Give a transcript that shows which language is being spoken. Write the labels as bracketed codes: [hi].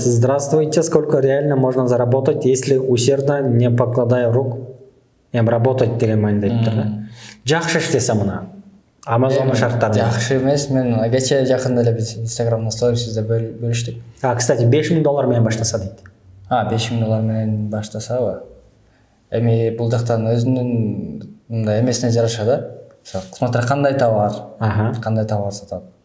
[ru] Здравствуйте, сколько реально можно заработать, если усердно, не покладая рук? Работать [ky] деген майында айтыптыр да. Жакшы иштесе мына Amazon шарттары. Жакшы эмес, мен кечээ жакында эле биз Instagramда сторисизде бөлүштүк. Кстати, $5,000 менен баштаса дейт. $5,000 менен баштасабы? эми бул жактан өзүнүн мындай эмесине жараша да. Смотря кандай товар сатат.